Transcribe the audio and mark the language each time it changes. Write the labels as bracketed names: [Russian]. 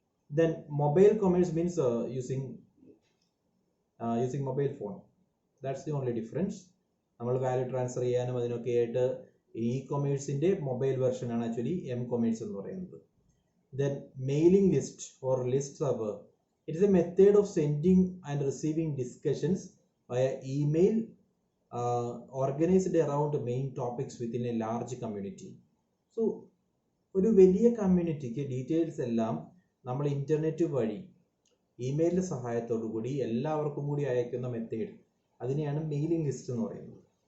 [English] Then mobile commerce means using mobile phone. That's the only difference. [Malayalam] നമ്മൾ value transfer ചെയ്യാനും അതിനൊക്കെ ആയിട്ട് ഇ-കൊമേഴ്സിൻ്റെ mobile വെർഷനാണ് actually M-കൊമേഴ്സ് എന്ന് പറയുന്നത്. [English] Then mailing list or list server. It is a method of sending and receiving discussions via email organized around main topics within a large community. [Malayalam] So ഒരു വലിയ കമ്മ്യൂണിറ്റിക്ക് details എല്ലാം നമ്മൾ internet വഴി ഇമെയിലിൻ്റെ സഹായത്തോടു കൂടി എല്ലാവർക്കും കൂടി അയക്കുന്ന മെത്തേഡ്, അതിനെയാണ് മെയിലിംഗ് ലിസ്റ്റ് എന്ന് പറയുന്നത്.